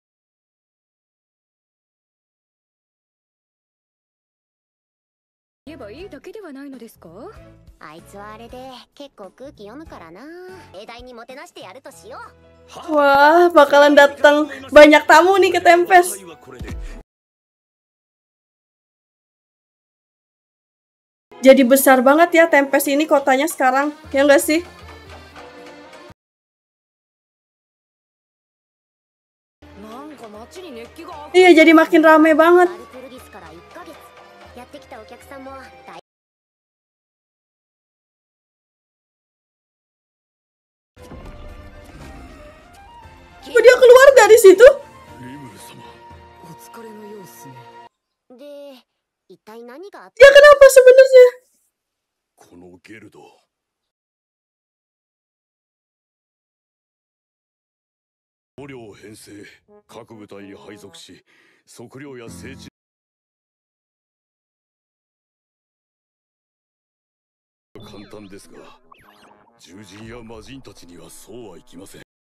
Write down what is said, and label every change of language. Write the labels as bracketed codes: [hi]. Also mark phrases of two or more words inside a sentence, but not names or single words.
[ja] 言えばいいだけではないのですか？あいつはあれで結構空気読むからな。盛大にもてなしてやるとしよう。 [id] Wah, bakalan datang banyak tamu nih ke Tempest. Jadi besar banget ya Tempest ini kotanya sekarang, ya nggak sih? Iya, jadi makin rame banget. Oh, dia keluar dari situ? Dia kenapa sebenarnya? [ja] このゲルド、捕虜を編成、各部隊に配属し、測量や政治簡単ですが、獣人や魔人たちにはそうはいきません。